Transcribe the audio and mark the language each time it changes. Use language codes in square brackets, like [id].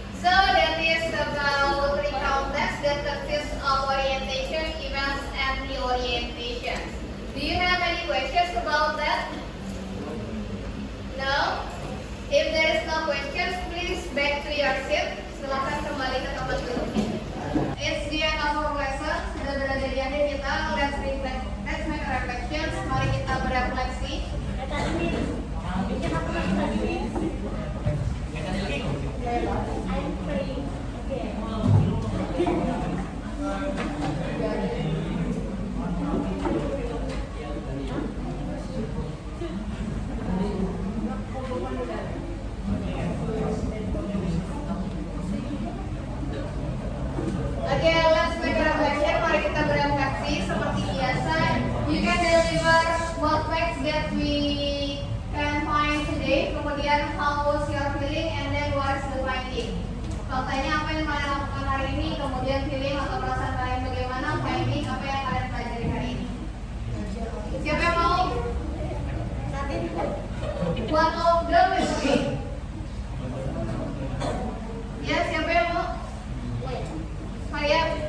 [en] So that is about 3 complex that consists of orientation, events, and the orientation. Do you have any questions about that? No? If there is no questions, please back to your seat. [id] Silakan kembali ke tempat duduknya. [en] It's the end of our lesson. [id] Sudah berada di akhir kita. [en] Let's reflect. Let's make reflections. [id] Mari kita berefleksi. [en] Okay, let's make a reflection. [id] Mari kita berefleksi seperti biasa. [en] You can deliver what facts that we can find today. [id] Kemudian [en] how was your feeling and then what is the finding. [id] Faktanya apa yang kalian lakukan hari ini. Kemudian feeling atau perasaan kalian bagaimana. Finding apa yang kalian pelajari hari ini. Siapa yang mau? [en] One of them is okay. [id] Ya, siapa yang mau? Saya.